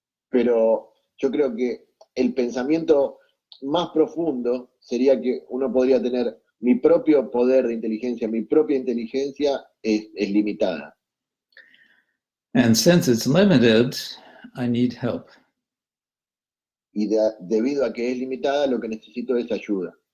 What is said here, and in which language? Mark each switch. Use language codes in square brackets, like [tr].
[es] Pero yo creo que el pensamiento más profundo sería que uno podría tener mi propio poder de inteligencia, mi propia inteligencia es limitada. [en] And since it's limited, I need help. [es] Y debido a que es limitada, lo que necesito es ayuda.